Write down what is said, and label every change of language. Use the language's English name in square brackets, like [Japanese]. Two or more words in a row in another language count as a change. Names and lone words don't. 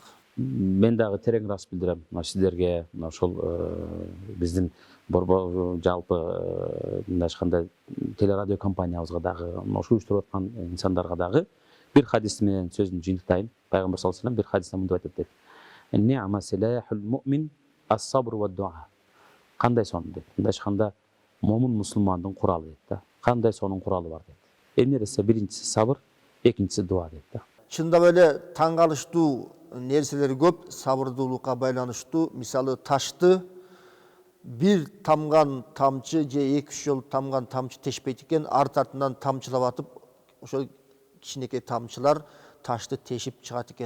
[Kyrgyz] Мен дагы терең ырас билдирем сиздерге, ошол биздин жалпы мындайча телерадио компаниябызга дагы, ошо уюштуруп аткан инсандарга дагы бир хадис менен сөзүн жыйынтыктайын. Пайгамбар [Arabic] صلى الله عليه وسلم [Kyrgyz] бир хадисте мындай айтат дейт. [Arabic] نعم سلاح المؤمن الصبر والدعاء. [Kyrgyz] Кандай сон дейт. Мындайча айтканда момун мусулмандын куралы дейт да. Кандай сонун куралы бар дейт. Эмне десе, биринчиси сабыр, экинчиси дуа дейт да. Чындап эле таң калыштуу нерселер көп, сабырдуулукка байланыштуу. Мисалы ташты бир тамган тамчы же 2-3 жолу тамган тамчы тешпейт экен, арт артынан тамчылап атып, ошол кичинекей тамчылар ташты тешип чыгат экен.